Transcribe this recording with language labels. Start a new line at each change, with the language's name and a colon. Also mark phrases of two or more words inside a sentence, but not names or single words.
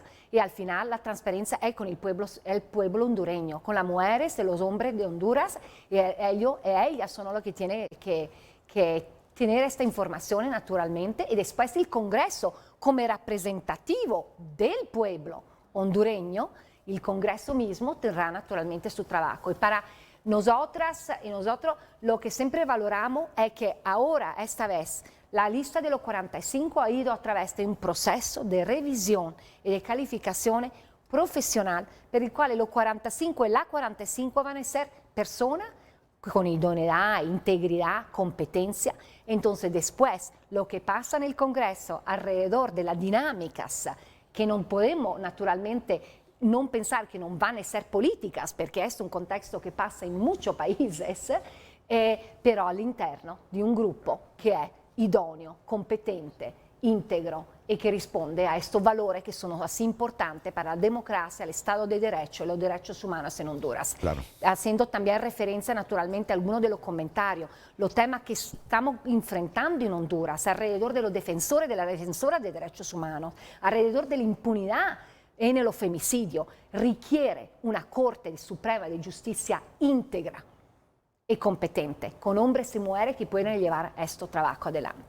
Spanish: Y al final la transparencia es con el pueblo hondureño, con las mujeres y los hombres de Honduras, y ellas son los que tienen que tener esta información naturalmente, y después el Congreso como representativo del pueblo hondureño, el Congreso mismo tendrá naturalmente su trabajo. Y para nosotras y nosotros lo que siempre valoramos es que ahora, esta vez, la lista de los 45 ha ido a través de un proceso de revisión y de calificación profesional,
Italian: per il quale
Spanish: los 45 y la 45 van a ser personas con idoneidad, integridad, competencia. Entonces, después, lo que pasa en el Congreso alrededor de las dinámicas, que no podemos naturalmente
Italian: non pensare che non vanno a essere
Spanish: políticas,
Italian: perché è un contesto che passa in
Spanish: muchos países,
Italian: però all'interno di un gruppo che è idoneo, competente,
Spanish: íntegro y que responde a estos valores que son así importantes para la democracia, el Estado de Derecho y los derechos humanos en Honduras. Claro. Haciendo también referencia naturalmente a algunos de los comentarios, los temas que estamos enfrentando en Honduras alrededor de los defensores, de las defensoras de derechos humanos, alrededor de la impunidad en el femicidio, requiere una Corte Suprema de Justicia íntegra y competente, con hombres y mujeres que pueden llevar este trabajo adelante.